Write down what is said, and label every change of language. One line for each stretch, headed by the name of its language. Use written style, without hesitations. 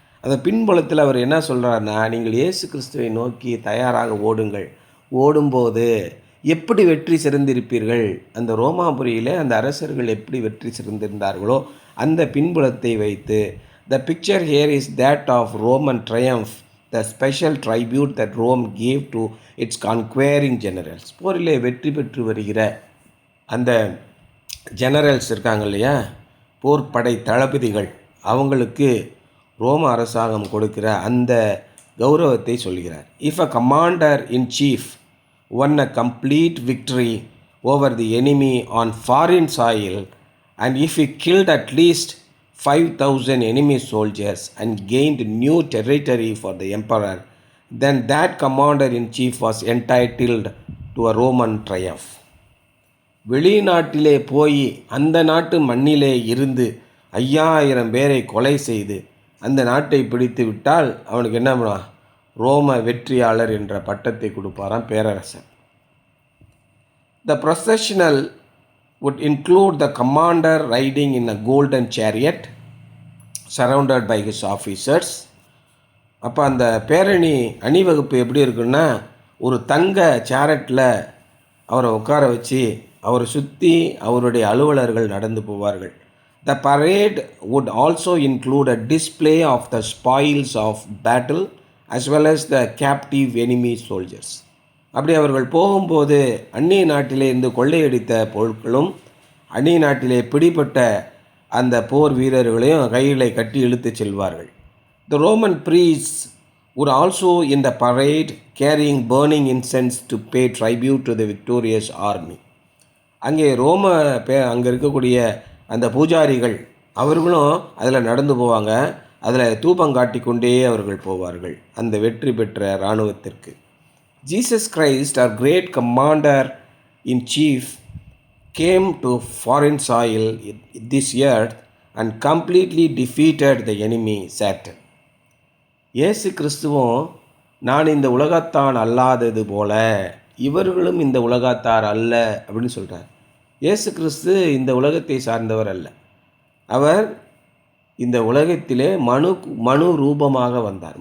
Tamil: அந்த பின்புலத்தில் அவர் என்ன சொல்கிறார்னா, நீங்கள் இயேசு கிறிஸ்துவை நோக்கி தயாராக ஓடுங்கள். ஓடும்போது எப்படி வெற்றி சிறந்திருப்பீர்கள்? அந்த ரோமாபுரியில் அந்த அரசர்கள் எப்படி வெற்றி சிறந்திருந்தார்களோ அந்த பின்புலத்தை வைத்து,
English: The picture here is that of Roman triumph the special tribute that Rome gave to its conquering generals.
Tamil: போரிலே வெற்றி பெற்று வருகிற அந்த ஜெனரல்ஸ் இருக்காங்க இல்லையா, போர்ப்படை தளபதிகள், அவங்களுக்கு ரோம அரசாங்கம் கொடுக்கிற அந்த கௌரவத்தை சொல்கிறார்.
English: If a commander in chief won a complete victory over the enemy on foreign soil, and if he killed at least 5,000 enemy soldiers and gained new territory for the emperor, then that commander-in-chief was entitled to a Roman triumph.
Tamil: வெளிநாட்டிலே போய் அந்த நாட்டு மண்ணிலே இருந்து 5,000 பேரை கொலை செய்து அந்த நாட்டை பிடித்து விட்டால் அவனுக்கு என்ன பண்ணுவான்? ரோம வெற்றியாளர் என்ற பட்டத்தை கொடுப்பாராம் பேரரசர்.
English: The processional would include the commander riding in a golden chariot surrounded by his officers.
Tamil: அப்போ அந்த பேரணி அணிவகுப்பு எப்படி இருக்குன்னா, ஒரு தங்க சேரட்டில் அவரை உட்கார வச்சு அவரை சுற்றி அவருடைய அலுவலர்கள் நடந்து போவார்கள்.
English: The parade would also include a display of the spoils of battle as well as the captive enemy soldiers.
Tamil: அப்படி அவர்கள் போகும்போது அந்நிய நாட்டிலே இருந்து கொள்ளையடித்த பொருட்களும் அந்நிய நாட்டிலே பிடிப்பட்ட அந்த போர் வீரர்களையும் கையிலே கட்டி இழுத்து செல்வார்கள்.
English: The Roman priests would also in the parade carrying burning incense to pay tribute to the victorious army.
Tamil: அங்கே அங்கே இருக்கக்கூடிய அந்த பூஜாரிகள் அவர்களும் அதில் நடந்து போவாங்க. அதில் தூபம் காட்டி கொண்டே அவர்கள் போவார்கள் அந்த வெற்றி பெற்ற இராணுவத்திற்கு.
English: Jesus Christ our great commander in chief came to foreign soil this earth and completely defeated the enemy Satan.
Tamil: இயேசு கிறிஸ்துவும் நான் இந்த உலகத்தான் அல்லாதது போல இவர்களும் இந்த உலகத்தார் அல்ல அப்படின்னு சொல்கிறார். இயேசு கிறிஸ்து இந்த உலகத்தை சார்ந்தவர் அல்ல. அவர் இந்த உலகத்திலே மனு ரூபமாக வந்தார்.